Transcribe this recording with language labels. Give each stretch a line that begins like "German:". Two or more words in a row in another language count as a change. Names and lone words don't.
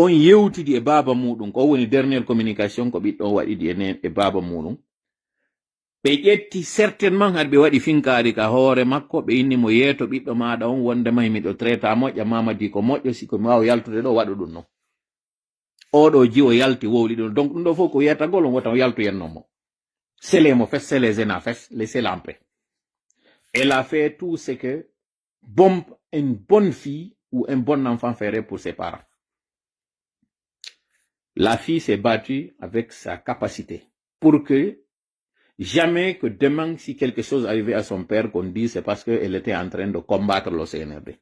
Fula: on yewtidi e baba muɗum ko woni
French: dernière communication
Fula: ko ɓiɗɗo on waɗiɗi e baba muɗum ɓe ƴetti certainement haɗa ɓe waɗi finkari ka hoore makko ɓe inni mo yeeto ɓiɗɗo maɗa on wonde may miɗo traita moƴƴa mamadi ko moƴƴo siko mi wawa yaltude ɗo waɗu ɗum non oɗo ji o yalti wowli ɗum donc ɗum ɗo fof ko yiyatagol on wota o yaltu yennomo selemo fes selesena fes
French: laissez-la en paix elle a fait tout ce que une bonne fille ou un bon enfant ferait pour ses parents. La fille s'est battue avec sa capacité pour que Jamais que demain, si quelque chose arrivait à son père, qu'on dise c'est parce qu'elle était en train de combattre le CNRD.